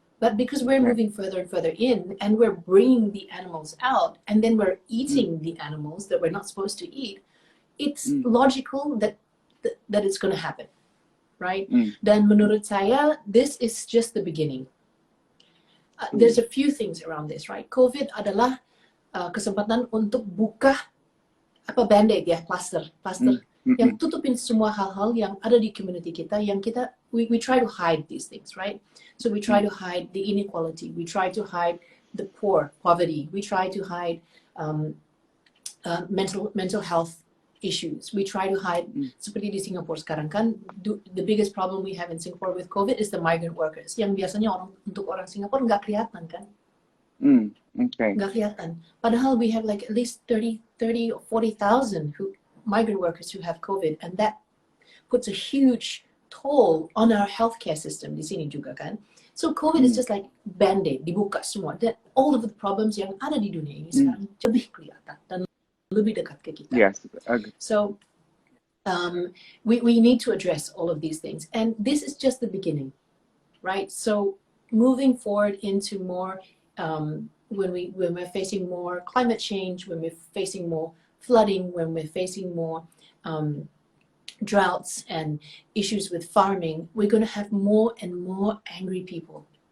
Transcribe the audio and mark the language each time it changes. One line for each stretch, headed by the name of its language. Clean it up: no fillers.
English: But because we're moving further and further in, and we're bringing the animals out, and then we're eating the animals that we're not supposed to eat, it's logical that it's going to happen, right?
Indonesian: Dan menurut saya,
English: this is just the beginning. There's a few things around this, right?
Indonesian: COVID adalah kesempatan untuk buka band-aid ya, plaster. Yang tutupin semua hal-hal yang ada di community kita, yang kita
English: we try to hide these things, right? So we try to hide the inequality, we try to hide the poverty, we try to hide mental health issues, we try to hide
Indonesian: seperti di Singapore sekarang kan,
English: the biggest problem we have in Singapore with COVID is the migrant workers,
Indonesian: yang biasanya untuk orang Singapore nggak kelihatan kan? Nggak kelihatan. Padahal
English: we have like at least 30 or 40,000 migrant workers who have COVID, and that puts a huge toll on our healthcare system
Indonesian: di sini juga kan.
English: So COVID is just like band-aid,
Indonesian: dibuka semua.
English: That all of the problems
Indonesian: yang ada di dunia ini sekarang lebih kelihatan dan lebih dekat ke kita.
English: Yes. So we need to address all of these things, and this is just the beginning, right? So moving forward into more when we're facing more climate change, when we're facing more flooding, when we're facing more droughts and issues with farming, we're going to have more and more angry people.